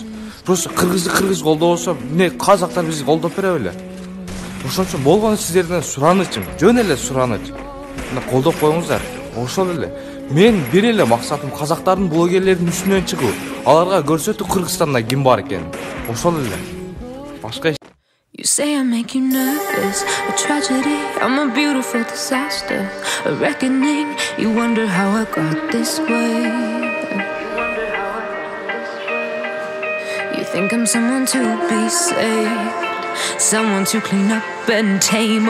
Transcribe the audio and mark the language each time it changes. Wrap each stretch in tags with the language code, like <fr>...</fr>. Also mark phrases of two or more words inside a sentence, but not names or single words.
<ky>Просто кыргыз колдобосо, эмне казактар бизди колдоп бере беле? Ошон үчүн болгону сиздерден суранычым, жөн эле сураныч. Мына колдоп коюңуздар. Ошол эле. Мен бир эле максатым казактардын блогерлердин үстүнөн чыгуу. Аларга көрсөтүү Кыргызстанда ким бар экенин. Ошол эле. Башка.</ky> <en>You say I make you nervous, a tragedy, I'm a beautiful disaster, a reckoning, you wonder how I got this way. You think I'm someone to be saved, someone to clean up and tame.</en>